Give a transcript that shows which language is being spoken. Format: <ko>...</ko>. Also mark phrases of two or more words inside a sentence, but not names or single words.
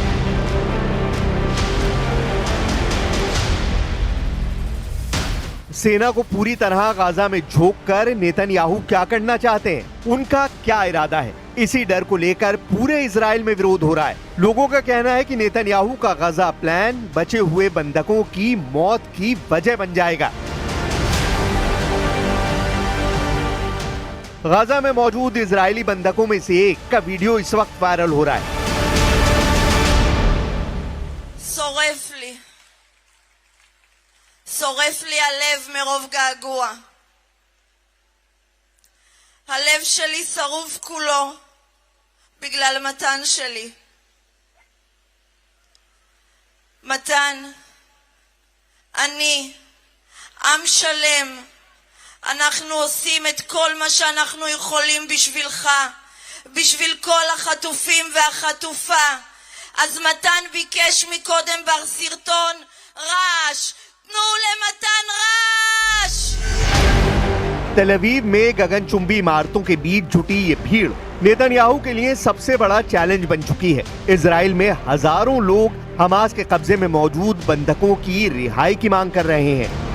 <hi>सेना को पूरी तरह गाजा में झोंककर नेतन्याहू क्या करना चाहते हैं, उनका क्या इरादा है, इसी डर को लेकर पूरे इजराइल में विरोध हो रहा है। लोगों का कहना है कि नेतन्याहू का गजा प्लान बचे हुए बंधकों की मौत की वजह बन जाएगा। गाजा में मौजूद इजरायली बंधकों में से एक का वीडियो इस वक्त वायरल हो रहा है।</hi> <he>שורף לי הלב מרוב געגוע. הלב שלי שרוף כולו בגלל מתן שלי. מתן, אני, עם שלם, אנחנו עושים את כל מה שאנחנו יכולים בשבילך, בשביל כל החטופים והחטופה. אז מתן ביקש מקודם בסרטון רעש.</he> <hi>तेल अवीव में गगनचुंबी इमारतों के बीच जुटी ये भीड़ नेतन्याहू के लिए सबसे बड़ा चैलेंज बन चुकी है। इजराइल में हजारों लोग हमास के कब्जे में मौजूद बंधकों की रिहाई की मांग कर रहे हैं।</hi>